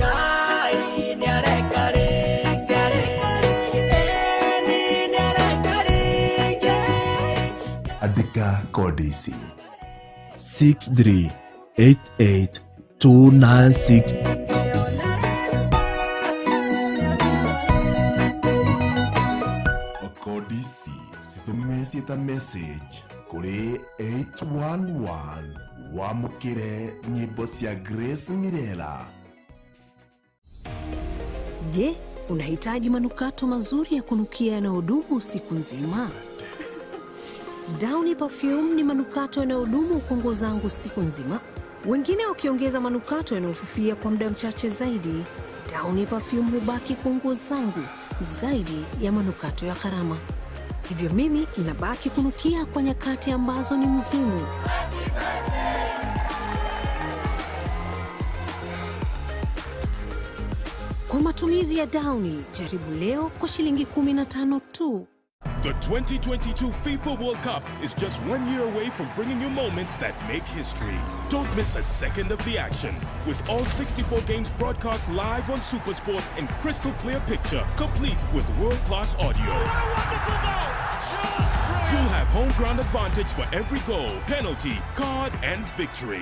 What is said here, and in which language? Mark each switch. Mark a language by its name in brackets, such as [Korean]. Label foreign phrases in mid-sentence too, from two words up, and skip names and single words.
[Kikuyu] Andika kodisi 6388296 kodisi situmesieta message kuri 811 wamukire nyimbo cia Grace Mirela. [Swahili] Je, unahitaji manukato mazuri ya kunukia yanayodumu siku nzima? Downy Perfume ni manukato yanayodumu kwa nguo zangu siku nzima. Wengine wakiongeza manukato yanayofifia kwa muda mchache zaidi. Downy Perfume hubaki kwa nguo zangu zaidi ya manukato ya gharama. Hivyo mimi inabaki kunukia kwa nyakati ambazo ni muhimu. Kwa matumizi ya Downy, jaribu leo kwa shilingi 15 tu. [English] The 2022 FIFA World Cup is just 1 year away from bringing you moments that make history. Don't miss a second of the action. With all 64 games broadcast live on SuperSport in crystal clear picture, complete with world-class audio. You'll have home ground advantage for every goal, penalty, card, and victory.